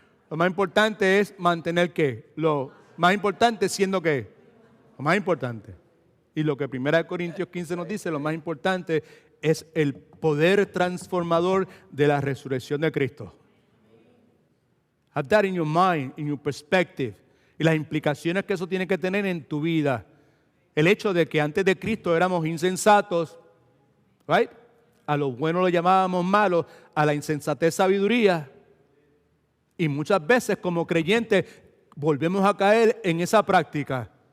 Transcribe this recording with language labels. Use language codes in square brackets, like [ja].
[es] Lo más importante es mantener ¿qué? Lo más importante siendo ¿qué? Lo más importante. Y lo que 1 Corintios 15 nos dice, lo más importante es el poder transformador de la resurrección de Cristo. [en] Have that in your mind, in your perspective. [es] Y las implicaciones que eso tiene que tener en tu vida. El hecho de que antes de Cristo éramos insensatos, right? A lo bueno lo llamábamos malo, a la insensatez sabiduría. Y muchas veces como creyentes volvemos a caer en esa práctica.